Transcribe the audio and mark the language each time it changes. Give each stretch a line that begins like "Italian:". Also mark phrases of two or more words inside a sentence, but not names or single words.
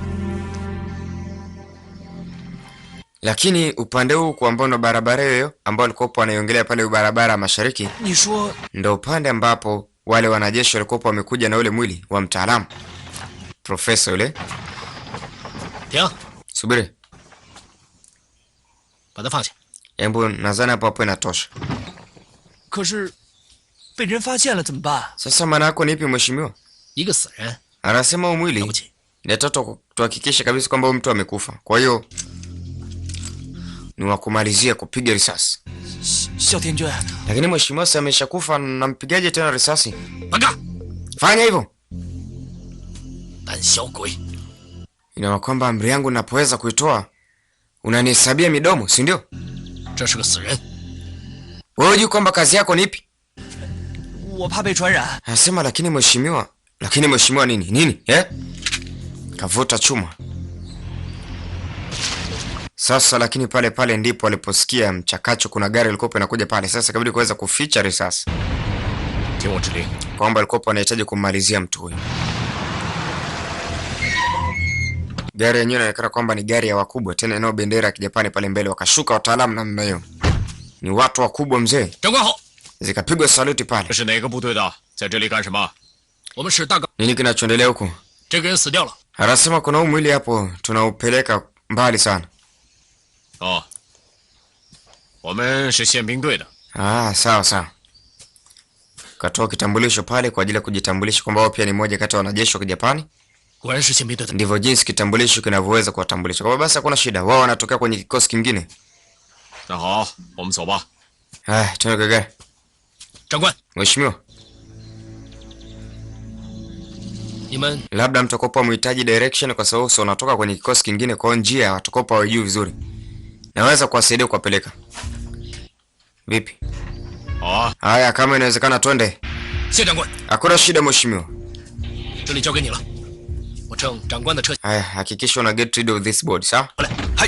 Swahili: Lakini upande huu kwa ambao ndo barabara hiyo ambao alikuwa anaiongelea pale barabara mashariki, ndio upande ambapo wale wanajeshi walikuwa wamekuja na ule mwili wa mtaalamu. profesa yule.
Chinese: 停，
Swahili: Subiri.
Chinese: 把他放下。
Swahili: Hebu nadhani hapo hapo inatosha.
Chinese: 可是被人发现了怎么办？
Swahili: Sasa maana yako ni ipi mheshimiwa?
Chinese: 一个死人，
Swahili: Anasema huu
Chinese: 了不
Swahili: mwili
Chinese: 起。
Swahili: inataka tuhakikishe kabisa kwamba huyu mtu amekufa. Kwa hiyo ni wa kumalizia kupiga risasi.
Chinese: 哮天君，
Swahili: Lakini mheshimiwa si ameshakufa, nampigaje tena risasi?
Chinese: 慢干！
Swahili: Fanya hivyo.
Chinese: 胆小鬼！
Swahili: Ina kwamba amri yangu ninapoweza kuitoa unanihesabia midomo, si ndio?
Chinese: 这是个死人，
Swahili: Wewe hujui kwamba kazi yako ni ipi?
Chinese: 我怕被传染。
Swahili: Anasema lakini mheshimiwa nini? Nini? Kavuta chuma. Sasa lakini pale pale ndipo aliposikia mchakacho, kuna gari lilikuwa linakuja pale. Sasa kabidi kuweza kuficha risasi.
Chinese: 听我指令，
Swahili: Kwamba alikuwa anahitaji kummalizia mtu huyu. Gari yenyewe inaonekana kwamba ni gari ya wakubwa, tena inao bendera ya Kijapani pale mbele. Wakashuka wataalamu namna hiyo. Ni watu wakubwa mzee.
Chinese: 长官好，
Swahili: Zikapigwa saluti pale.
Chinese: 这是哪个部队的？在这里干什么？我们是大岗，
Swahili: Nini kinachoendelea huko?
Chinese: 这个人死掉了。
Swahili: Anasema kuna huu mwili hapo tunaupeleka mbali sana.
Chinese: 哦，我们是宪兵队的。
Swahili: Sawa sawa. Katoa kitambulisho pale kwa ajili ya kujitambulisha kwamba wao pia ni moja kati ya wanajeshi wa Kijapani.
Chinese: 果然是宪兵队的。
Swahili: Ndivyo jinsi kitambulisho kinavyoweza kuwatambulisha. Kwa basi hakuna shida. Wao wanatokea kwenye kikosi kingine.
Chinese: 那好，我们走吧。
Swahili: Tuende gari.
Chinese: 长官，
Swahili: Mheshimiwa,
Chinese: 你们
Swahili: labda mtakopa mhitaji direction kwa sababu sio unatoka kwenye kikosi kingine, kwa njia watakopa wajui vizuri. Naweza kuwasaidia kuwapeleka. Vipi?
Chinese: 好啊，
Swahili: Haya, kama inawezekana twende.
Chinese: 谢长官，
Swahili: Hakuna shida mheshimiwa.
Chinese: 这里交给你了。我乘长官的车
Swahili: Haya, hakikisha una
English: get rid of this body,
Swahili: sawa?
Chinese: 过来。嗨，